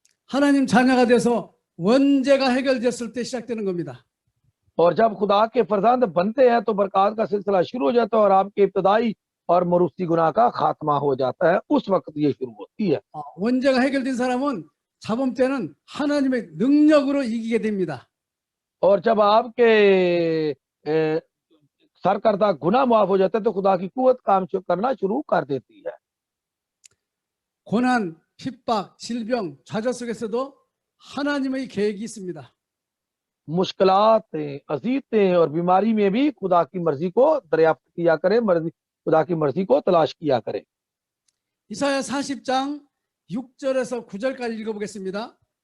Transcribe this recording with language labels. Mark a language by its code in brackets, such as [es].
[ko] 하나님 자녀가 돼서 원죄가 해결됐을 때 시작되는 겁니다. [hi] और जब खुदा के फरजंद बनते हैं तो बरकत का सिलसिला शुरू हो जाता है और आपके इब्तदाई और मरूसी गुनाह का खात्मा हो जाता है, उस वक्त ये शुरू होती है। [ko] 원죄가 해결된 사람은 잡음 때는 하나님의 능력으로 이기게 됩니다. [hi] और जब आपके सरकर्दा गुनाह माफ हो जाता है तो खुदा की कुवत काम करना शुरू कर देती है। [ko] 고난, 핍박, 질병, 좌절 속에서도 하나님의 계획이 있습니다. [hi] मुश्किलातें, अजीतें और बीमारी में भी खुदा की मर्जी को दरियाफ्त किया करें, खुदा की मर्जी को तलाश किया करें। [ko] 이사야 40장 6절에서 9절까지 읽어보겠습니다.